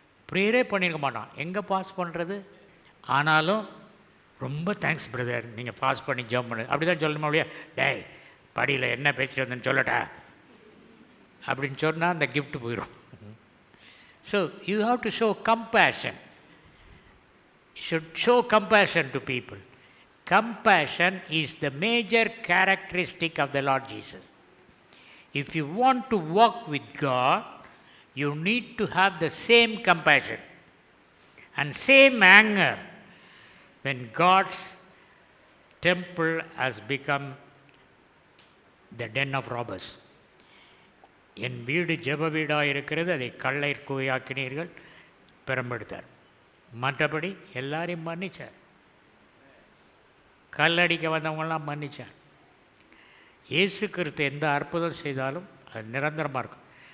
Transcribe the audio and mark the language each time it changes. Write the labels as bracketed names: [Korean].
[Tamil] ப்ரேயரே பண்ணியிருக்க மாட்டான், எங்கே பாஸ் பண்ணுறது? ஆனாலும் ரொம்ப தேங்க்ஸ் பிரதர், நீங்கள் பாஸ் பண்ணி ஜம்ப் பண்ணு அப்படி தான் சொல்லணுமா? அப்படியே டேய் படியில் என்ன பேசிட்டு வந்தேன்னு சொல்லட்டா அப்படின்னு சொன்னால் அந்த கிஃப்ட் போயிடும். [English] So you have to show compassion. should show compassion to people. Compassion is the major characteristic of the Lord Jesus. If you want to walk with God, you need to have the same compassion and same anger when God's temple has become the den of robbers. [Tamil] என் வீடு ஜெப வீடாக இருக்கிறது, அதை கள்ளை குகையாக்கினீர்கள், பெரும்படுத்தார். மற்றபடி எல்லாரையும் மன்னிச்சார். கல்லடிக்க வந்தவங்களாம் மன்னிச்சார். இயேசு கிறிஸ்து எந்த அற்புதம் செய்தாலும் அது நிரந்தரமாக இருக்கும்.